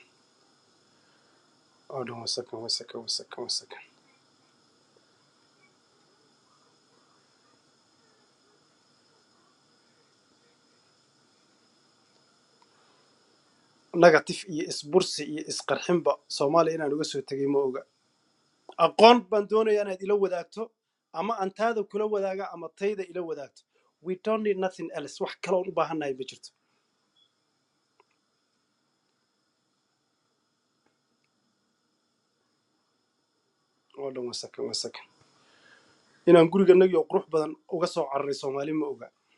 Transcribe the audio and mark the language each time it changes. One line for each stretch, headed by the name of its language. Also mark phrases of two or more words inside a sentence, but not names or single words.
English: Hold on one second.
Somali: Negative iyo isbursi iyo isqarxinba Soomaaliya inaan uga soo tagay ma oga aqoon baan doonayaa inaad ila wadaagto ama antaada kula wadaaga ama tayda ila wadaagto
English: we don't need nothing else
Somali: wax kale oo u baahanahay ma jirto
English: Hold on one second.
Somali: inaan guriganagii oo qurux badan uga soo cararay Soomaali ma oga.